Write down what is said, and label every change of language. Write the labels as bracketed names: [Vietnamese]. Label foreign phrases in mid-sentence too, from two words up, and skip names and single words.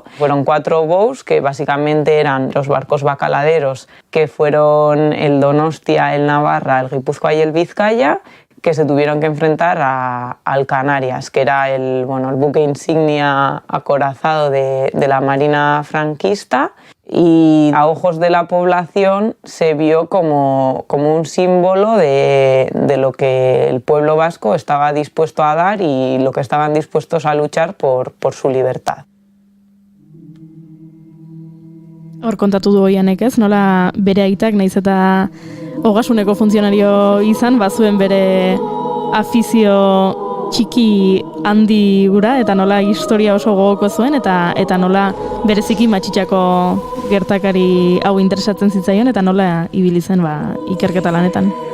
[Spanish] Fueron 4 bous que básicamente eran los barcos bacaladeros, que fueron el Donostia, el Navarra, el Guipúzcoa y el Vizcaya, que se tuvieron que enfrentar al Canarias, que era el buque insignia acorazado de la Marina franquista, y a ojos de la población se vio como un símbolo de lo que el pueblo vasco estaba dispuesto a dar y lo que estaban dispuestos a luchar por su libertad. [Basque] Hor kontatu du Oianek, ez? Nola bere aitak naiz eta ogasuneko funtzionario izan, bazuen bere afizio txiki handi gura, eta nola historia oso gogoko zuen, eta nola bereziki Matxitxako gertakari hau interesatzen zitzaion, eta nola ibili zen ikerketa lanetan.